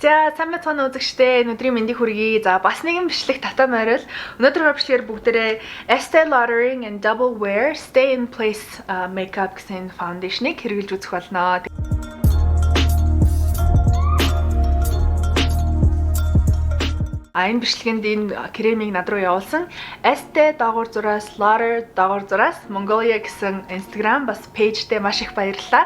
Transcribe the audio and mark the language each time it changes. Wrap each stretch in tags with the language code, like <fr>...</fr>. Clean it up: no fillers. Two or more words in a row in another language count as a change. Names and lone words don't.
<mn>За сайн мэцхан үзэгчдээ өнөөдрийн мэндийг хүргэе. За бас нэгэн бичлэг татаа морил. Өнөөдрийн бичлэгээр бүгдээрээ Estee Lauder and Double Wear Stay in Place Makeup гэсэн фаундейшнийг хэрэглэж үзэх болно. Энэ бичлэгэнд энэ кремийг над руу явуулсан Estee дагуур зураас Lauder дагуур зураас Mongolia гэсэн Instagram бас пэйжтэй маш их баярлалаа.</mn>